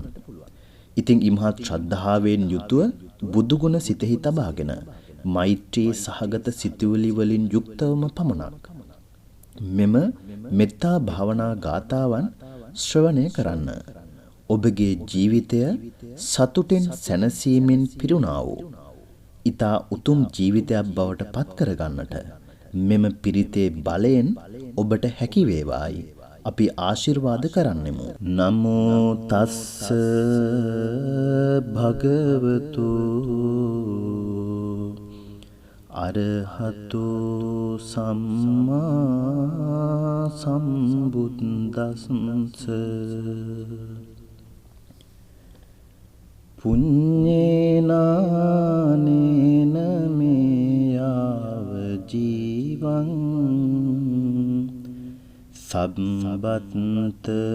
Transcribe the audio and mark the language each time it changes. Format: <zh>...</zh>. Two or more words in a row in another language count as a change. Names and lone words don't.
<si>ඉතින් ඉමහත් ශ්‍රද්ධාවෙන් යුතුව බුදුගුණ සිතෙහි තබාගෙන මෛත්‍රී සහගත සිතුවිලි වලින් යුක්තවම පමණක් මෙම මෙත්තා භාවනා ගාථාවන් ශ්‍රවණය කරන්න. ඔබගේ ජීවිතය සතුටෙන් සැනසීමෙන් පිරුණා වූ ඊතා උතුම් ජීවිතයක් බවට පත් කරගන්නට මෙම පිරිතේ බලයෙන් ඔබට හැකි වේවායි අපි ආශිර්වාද කරන්නෙමු.</si> <pi>නමෝ තස්ස භගවතු අරහතු සම්මා සම්බුද්දස්ස පුඤ්ඤේනානේන මේයාව ජීවං සම්බත්ත</pi>